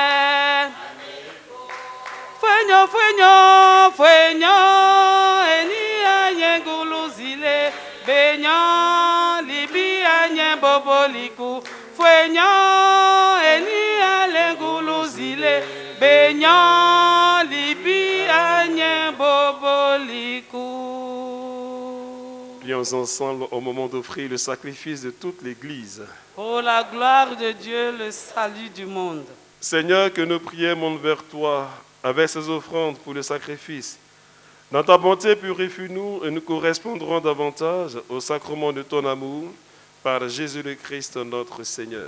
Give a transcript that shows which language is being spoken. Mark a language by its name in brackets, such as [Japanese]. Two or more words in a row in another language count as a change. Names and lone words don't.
[French] Fenyo, fenyo, fenyo, eni anye golozile, benyo, libi anye boboliku. Fenyo, eni anye golozile, benyo, libi anye boboliku. Prions ensemble au moment d'offrir le sacrifice de toute l'Église. Pour la gloire de Dieu, le salut du monde. Seigneur, que nos prières montent vers toi avec ces offrandes pour le sacrifice. Dans ta bonté, purifie-nous et nous correspondrons davantage au sacrement de ton amour par Jésus le Christ, notre Seigneur.